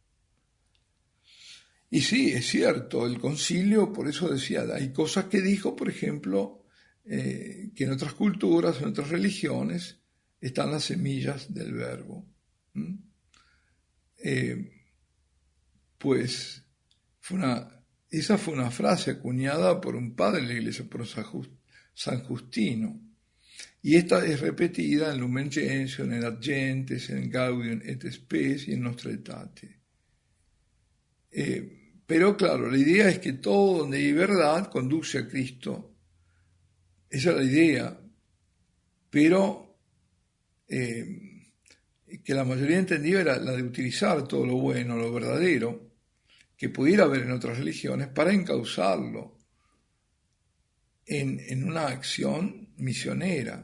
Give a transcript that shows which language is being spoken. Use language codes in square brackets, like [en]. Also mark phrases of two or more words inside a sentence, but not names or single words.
[es] Y sí, es cierto, el concilio, por eso decía, hay cosas que dijo, por ejemplo, que en otras culturas, en otras religiones, están las semillas del verbo. Pues esa fue una frase acuñada por un padre de la iglesia, por San Justino. Y esta es repetida en Lumen Gentium, en Ad Gentes, en Gaudium et Spes y en Nostra Aetate. Pero claro, la idea es que todo donde hay verdad conduce a Cristo. Esa es la idea. Pero que la mayoría entendía era la de utilizar todo lo bueno, lo verdadero, que pudiera haber en otras religiones, para encauzarlo en una acción misionera.